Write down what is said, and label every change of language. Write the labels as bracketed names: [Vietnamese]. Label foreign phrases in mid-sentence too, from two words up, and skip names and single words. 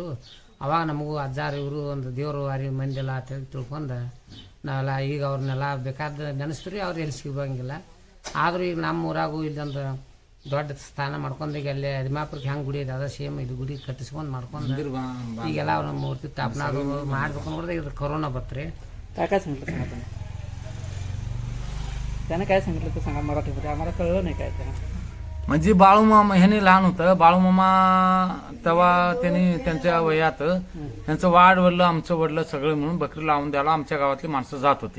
[Kannada] ಅವಾಗ ನಮಗೂ ಅಜ್ಜಾರು ಇವರು ಒಂದು ದೇವರು ವಾರಿ ಮಂದಿಲ್ಲ ಅಂತ ತಿಳ್ಕೊಂಡು ನಾವೆಲ್ಲ ಈಗ ಅವ್ರನ್ನೆಲ್ಲ ಬೇಕಾದ ನೆನೆಸ್ತೀವಿ. ಅವ್ರು ಎಲ್ಲಿ ಸಿಗೋಂಗಿಲ್ಲ. ಆದರೂ ಈಗ ನಮ್ಮ ಊರಾಗೂ ಇಲ್ಲೊಂದು ದೊಡ್ಡ ಸ್ಥಾನ ಮಾಡ್ಕೊಂಡು ಈಗ ಅಲ್ಲಿ ಅದಿಮಾಪುರಕ್ಕೆ ಹೆಂಗೆ ಗುಡಿ ಇದೆ ಅದ ಸೇಮ್ ಇದು ಗುಡಿ ಕಟ್ಟಿಸ್ಕೊಂಡು ಮಾಡ್ಕೊಂಡು ಈಗೆಲ್ಲ ಅವ್ರ ಮೂರ್ತಿ ಸ್ಥಾಪನಾ ಅದು ಮಾಡ್ಬೇಕು ನೋಡಿದ್ರೆ ಇದು ಕೊರೋನಾ बत्रे. [Marathi] काय सांगितलं सांगा तुम्ही. त्यानं काय सांगितलं ते सांगा मराठीमध्ये. आम्हाला कळलं नाही काय त्यानं. म्हणजे बाळूमामा ह्याने लहान होतं. बाळूमामा तेव्हा त्यांनी त्यांच्या वयात त्यांचं वाढ वडलं आमचं वडलं सगळं म्हणून बकरी लावून द्यायला आमच्या गावातली माणसं जात होती.